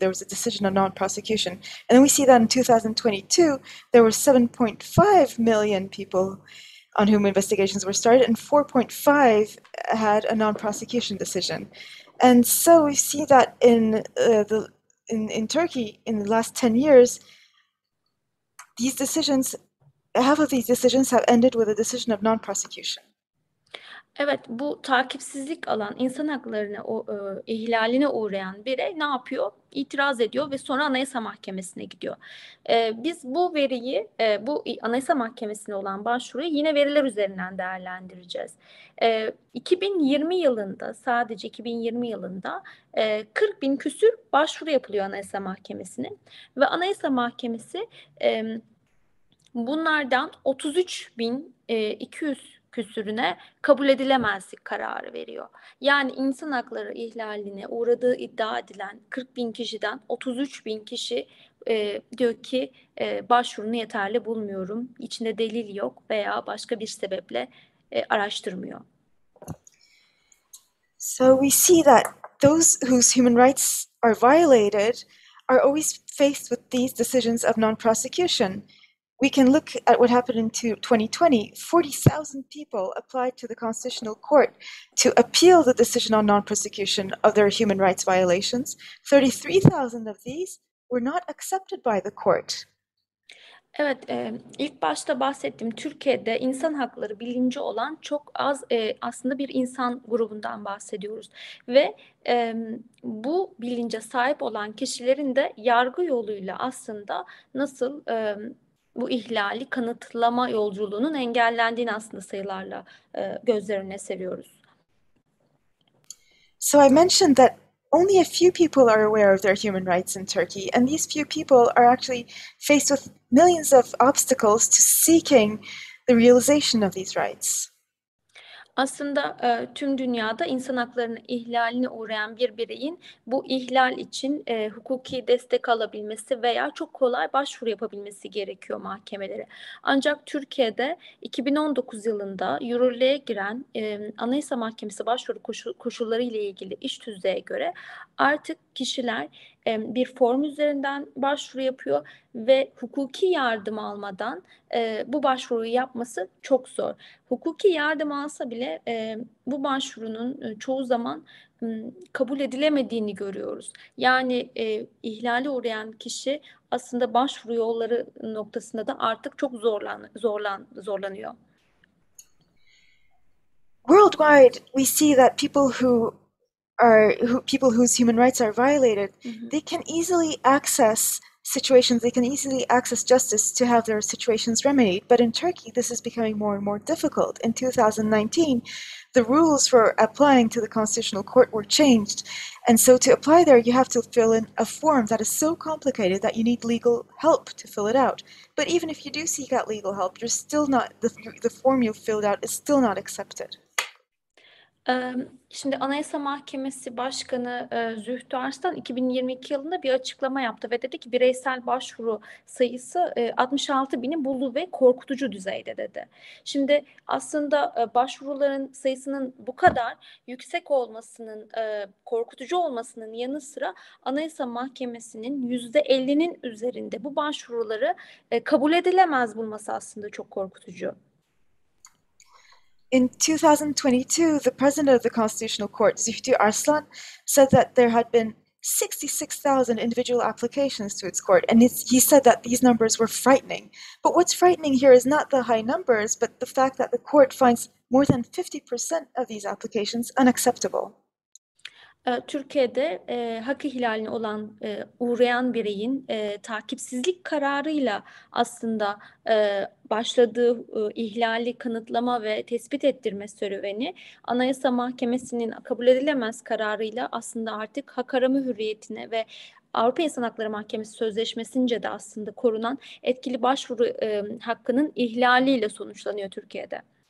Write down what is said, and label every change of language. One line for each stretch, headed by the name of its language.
English: There was a decision of non-prosecution. And then we see that in 2022, there were 7.5 million people on whom investigations were started, and 4.5 had a non-prosecution decision. And so we see that in Turkey in the last 10 years, half of these decisions have ended with a decision of non-prosecution.
Turkish: Evet, bu takipsizlik alan insan haklarını ihlaline uğrayan birey ne yapıyor? İtiraz ediyor ve sonra Anayasa Mahkemesi'ne gidiyor. Biz bu veriyi, bu Anayasa Mahkemesi'ne olan başvuruyu yine veriler üzerinden değerlendireceğiz. 2020 yılında, sadece 2020 yılında 40 bin küsür başvuru yapılıyor Anayasa Mahkemesi'ne ve Anayasa Mahkemesi bunlardan 33.200 küsürüne kabul edilemezlik kararı veriyor. Yani insan hakları ihlaline uğradığı iddia edilen 40 bin kişiden 33 bin kişi diyor ki başvurunu yeterli bulmuyorum, içinde delil yok veya başka bir sebeple araştırmıyor.
English: So we see that those whose human rights are violated are always faced with these decisions of non-prosecution. We can look at what happened in 2020. 40,000 people applied to the Constitutional Court to appeal the decision on non-prosecution of their human rights violations. 33,000 of these were not accepted by the court.
Turkish: Evet, ilk başta bahsettiğim Türkiye'de insan hakları bilinci olan çok az aslında bir insan grubundan bahsediyoruz. Ve bu bilince sahip olan kişilerin de yargı yoluyla aslında nasıl bu ihlali kanıtlama yolculuğunun engellendiğini aslında sayılarla gözler önüne seriyoruz.
English: So I mentioned that only a few people are aware of their human rights in Turkey, and these few people are actually faced with millions of obstacles to seeking the realization of these rights.
Turkish: Aslında tüm dünyada insan haklarının ihlaline uğrayan bir bireyin bu ihlal için hukuki destek alabilmesi veya çok kolay başvuru yapabilmesi gerekiyor mahkemelere. Ancak Türkiye'de 2019 yılında yürürlüğe giren Anayasa Mahkemesi başvuru koşulları ile ilgili iş tüzüğe göre artık kişiler bir form üzerinden başvuru yapıyor ve hukuki yardım almadan bu başvuruyu yapması çok zor. Hukuki yardım alsa bile bu başvurunun çoğu zaman kabul edilemediğini görüyoruz. Yani ihlale uğrayan kişi aslında başvuru yolları noktasında da artık çok zorlanıyor.
English: Worldwide, we see that people whose human rights are violated, they can easily access situations, they can easily access justice to have their situations remedied. But in Turkey, this is becoming more and more difficult. In 2019, the rules for applying to the Constitutional Court were changed. And so to apply there, you have to fill in a form that is so complicated that you need legal help to fill it out. But even if you do seek out legal help, you're still not, the form you filled out is still not accepted.
Turkish: Şimdi Anayasa Mahkemesi Başkanı Zühtü Arslan 2022 yılında bir açıklama yaptı ve dedi ki bireysel başvuru sayısı 66.000'i buldu ve korkutucu düzeyde dedi. Şimdi aslında başvuruların sayısının bu kadar yüksek olmasının, korkutucu olmasının yanı sıra Anayasa Mahkemesi'nin %50'nin üzerinde bu başvuruları kabul edilemez bulması aslında çok korkutucu.
English: In 2022, the president of the Constitutional Court, Zühtü Arslan, said that there had been 66,000 individual applications to its court, and he said that these numbers were frightening. But what's frightening here is not the high numbers, but the fact that the court finds more than 50% of these applications unacceptable.
Turkish: Türkiye'de hak ihlaline uğrayan bireyin takipsizlik kararıyla aslında başladığı ihlali kanıtlama ve tespit ettirme serüveni Anayasa Mahkemesi'nin kabul edilemez kararıyla aslında artık hak arama hürriyetine ve Avrupa İnsan Hakları Mahkemesi Sözleşmesi'nce de aslında korunan etkili başvuru hakkının ihlaliyle sonuçlanıyor Türkiye'de.